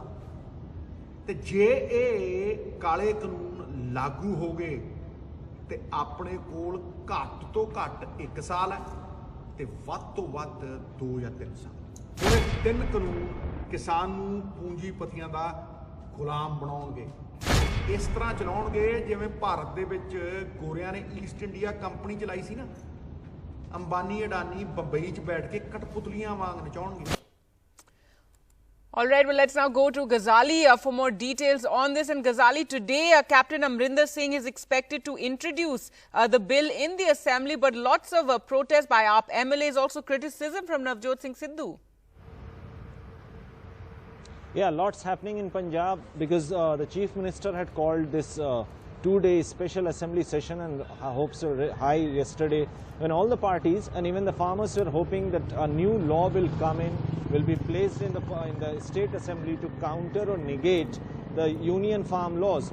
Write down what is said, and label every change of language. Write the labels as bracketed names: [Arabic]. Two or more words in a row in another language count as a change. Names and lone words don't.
[Punjabi] ਤੇ ਜੇ ਯੇ ਕਾਲੇ ਕਾਨੂੰਨ ਲਾਗੂ ਹੋ ਗਏ ਤੋ ਅਪਣੇ ਕੋਲ ਘਟ ਤੋ ਘਟ 1 ਸਾਲ ਹੈ ਤੇ ਵਧ ਤੋ ਵਧ 2 ਯਾ 3 ਸਾਲ। ਯੇ 3 ਕਾਨੂੰਨ ਕਿਸਾਨ ਨੂੰ ਪੂੰਜੀਪਤੀਆਂ ਦਾ ਗੁਲਾਮ ਬਣਾਉਣਗੇ, ਇਸ ਤਰ੍ਹਾਂ ਚਲਾਉਣਗੇ ਜਿਵੇਂ ਭਾਰਤ ਦੇ ਵਿਚ ਗੋਰਿਆਂ ਨੇ ਈਸਟ ਇੰਡੀਆ ਕੰਪਨੀ ਚਲਾਈ ਸੀ ਨਾ। ਅੰਬਾਨੀ ਅਡਾਨੀ ਬੰਬਈ ਚ ਬੈਠ ਕੇ ਕਠਪੁਤਲੀਆਂ ਵਾਂਗ ਨਚਾਉਣਗੇ। [English] All right, well, let's now go to Ghazali for more details on this. And Ghazali, today Captain Amarinder Singh is expected to introduce the bill in the Assembly, but lots of protest by AAP MLAs, also criticism from Navjot Singh Sidhu. Yeah, lots happening in Punjab because the Chief Minister had called this 2-day special assembly session, and hopes were high yesterday when all the parties and even the farmers were hoping that a new law will come in, will be placed in the state assembly to counter or negate the union farm laws.